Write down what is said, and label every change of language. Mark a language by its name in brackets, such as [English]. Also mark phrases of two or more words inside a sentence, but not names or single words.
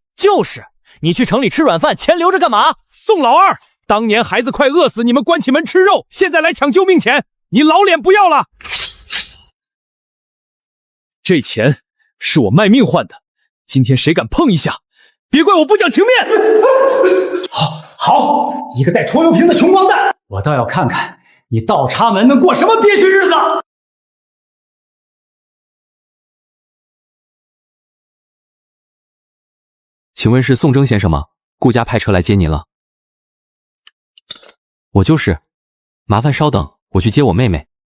[Chinese] 就是，你去城裡吃軟飯，錢留着幹嘛？宋老二，當年孩子快餓死，你們關起門吃肉，現在來搶救命錢，你老臉不要了。這錢是我賣命換的，今天誰敢碰一下，別怪我不講情面。好，一個帶拖油瓶的窮光蛋，我倒要看看你倒插門能過什麼憋屈日子。請問是宋征先生嗎？顧家派車來接您了。我就是，麻煩稍等，我去接我妹妹。